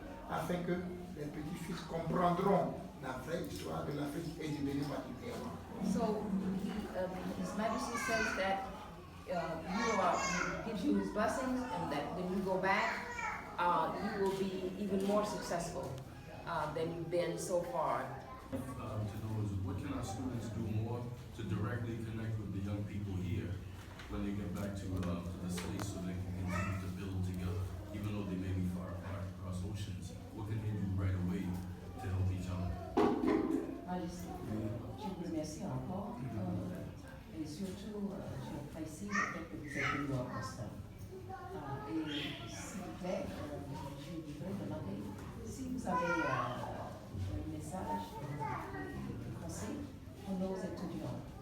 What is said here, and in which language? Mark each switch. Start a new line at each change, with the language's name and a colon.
French: Afin que les petits-fils comprendront la vraie histoire de l'Afrique et du Bénin particulièrement.
English: So His Majesty says that he gives you his blessings, and that when you go back, you will be even more successful than you've been so far. To know is what can our students do more to directly connect with the young people here when they get back to the States, so they can continue to build together, even though they may be far apart across oceans. What can they do right away to help each other?
French: Majesté, je vous remercie encore et surtout j'apprécie le fait que vous êtes venu en Boston. Et s'il vous plaît, je voudrais demander si vous avez un message, un conseil pour nos étudiants.